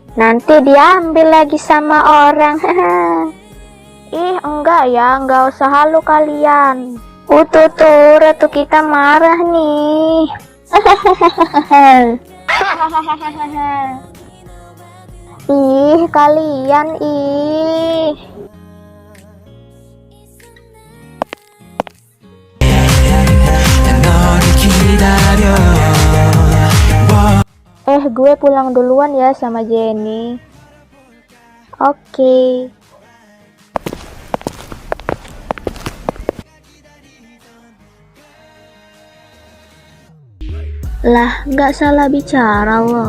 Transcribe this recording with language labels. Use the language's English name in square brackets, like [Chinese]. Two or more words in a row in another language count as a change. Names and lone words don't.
[Indonesian] Nanti diambil lagi sama orang. Ih, enggak ya, nggak usah halu kalian. Tuh, ratu kita marah nih. Ih, kalian ih. [Korean] 너를 기다려 [Indonesian] Gue pulang duluan ya sama Jenny. Oke. Lah, nggak salah bicara loh.